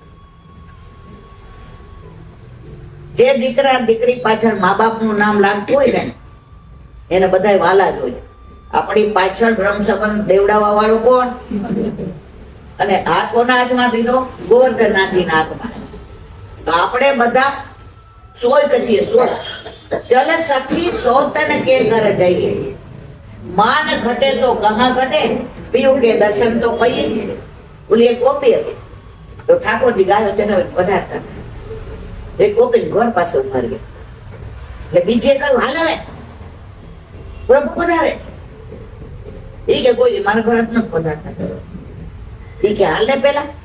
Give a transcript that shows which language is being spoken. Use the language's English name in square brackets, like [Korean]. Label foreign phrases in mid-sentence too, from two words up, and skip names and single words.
[Gujarati] જે દીકરા દીકરી પાછળ મા બાપનું નામ લાગતું હોય ને એને બધા વાલા જ હોય. આપણી પાછળ બ્રહ્મ સંબંધ દેવડાવવા વાળો કોણ? અને આ કોના હાથમાં દીધો? ગોવર્ધનનાથજીના હાથમાં. તો આપણે બધા 100 છીએ, 100. [Hindi] चल सखी सोतन के घर जाइए मान घटे तो कहाँ घटे पीयू के दर्शन तो कहिए बोली एक गोपी [Gujarati] હતી તો ઠાકોરજી ગાયો ચડાવીને પધારતા એ ગોપી ઘર પાસે ઉભા રહ્યા એટલે બીજે કહ્યું હાલ હવે પ્રભુ પધારે છે એ કે કોઈ મારા ઘર જ નથી પધારતા એ કે હાલ ને પેલા